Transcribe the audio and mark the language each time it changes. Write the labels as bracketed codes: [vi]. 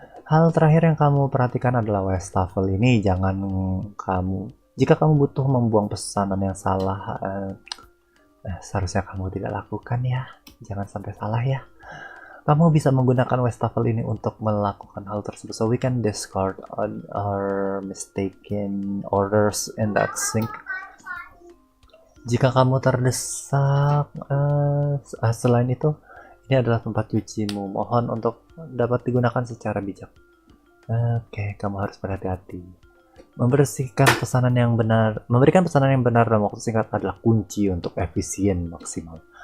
[id] Hal terakhir yang kamu perhatikan adalah wastafel ini. Jika kamu butuh membuang pesanan yang salah, seharusnya kamu tidak lakukan ya. Jangan sampai salah ya. Kamu bisa menggunakan wastafel ini untuk melakukan hal tersebut. [en] So we can discard our mistaken orders in that sink. [id] Jika kamu terdesak, selain itu, ini adalah tempat cucimu. Mohon untuk dapat digunakan secara bijak. Oke, kamu harus berhati-hati. Memberikan pesanan yang benar dalam waktu singkat adalah kunci untuk efisien maksimal.